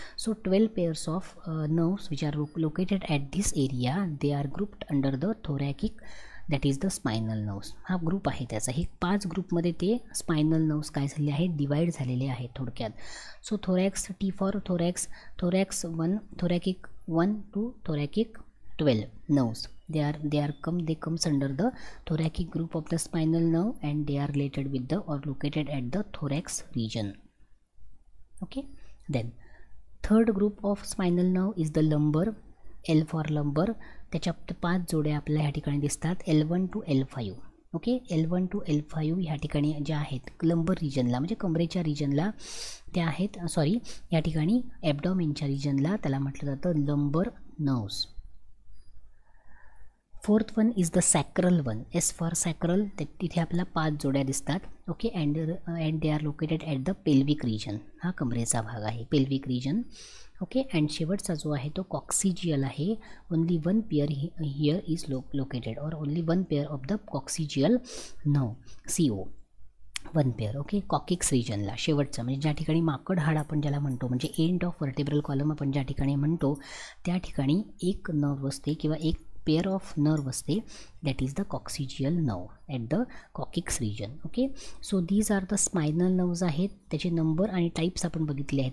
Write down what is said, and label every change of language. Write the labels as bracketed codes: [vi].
[en] So 12 pairs of nerves which are located at this area, they are grouped under the thoracic, that is the spinal nerves. [mr] हा group आहे त्याचा. हे 5 ग्रुपमध्ये ते spinal nerves काय झाले आहेत, डिवाईड झालेले आहेत थोडक्यात. [en] So thorax, T for thorax, thorax 1, thoracic 1 to thoracic 12 nerves. They comes under the thoracic group of the spinal nerve and they are related with the or located at the thorax region. Okay, then third group of spinal nerve is the lumbar, L for lumbar. [mr] त्याच्यात 5 जोड्या आपल्याला ह्या ठिकाणी दिसतात, L1 to L5. Okay, L1 to L5 ह्या ठिकाणी ज्या आहेत लंबर रिजनला म्हणजे कमरेच्या रिजनला त्या आहेत, सॉरी या ठिकाणी ॲबडॉमेनच्या रिजनला त्याला म्हटलं जातं लंबर nerves. [en] Fourth one is the sacral one, S for sacral. [mr] तिथे आपल्याला 5 जोड्या दिसतात. [en] Okay, and they are located at the pelvic region. [mr] हा कमरेचा भाग आहे, पेल्विक रिजन. ओके, अँड शेवटचा जो आहे तो कॉक्सिजियल आहे. [en] Only 1 pair here is located और only 1 pair of the coccygeal nerve, CO 1 pair. [mr] Okay, coccyx रिजनला शेवटचं म्हणजे ज्या ठिकाणी माकड हाड आपण ज्याला म्हणतो म्हणजे [en] end of vertebral column [mr] आपण ज्या ठिकाणी म्हणतो त्या ठिकाणी एक नर्व असते किंवा एक [en] Pair of nerve असते, that is the coccygeal nerve at the coccyx region. Okay, so these are the spinal nerves [mr] आहेत. त्याचे नंबर आणि टाईप्स आपण बघितले आहेत.